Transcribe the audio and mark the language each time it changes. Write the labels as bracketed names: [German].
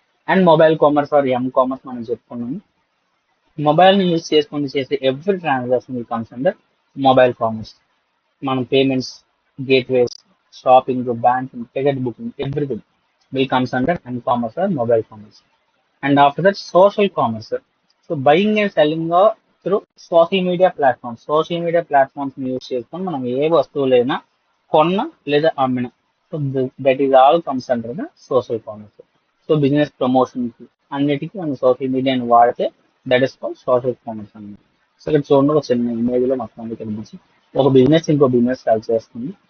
[Telugu] And mobile commerce R M commerce మనం చెప్పుకున్నాము. Mobile ని యూజ్ చేసుకుని చేసే [English] Every transaction comes under mobile commerce. [Telugu] మనం payments, gateways, shopping, banking, ticket booking, everything [English] will comes under m-commerce or mobile commerce. And after that, social commerce. So buying and selling through social media platforms. [Telugu] Social media platforms ని use చేసుకొని మనం ఏ వస్తువులైనా కొన్న లేదా అమ్మిన. [English] So that is all comes under the social commerce. [Telugu] So business promotions అన్నిటికీ మనం social మీడియాని వాడితే [English] that is called social commerce [Telugu] అన్నమాట. సో ఇక్కడ చూడండి, ఒక చిన్న ఇమేజ్ లో మొత్తం కనిపించి ఒక బిజినెస్ ఇంకో బిజినెస్ సెల్ చేస్తుంది.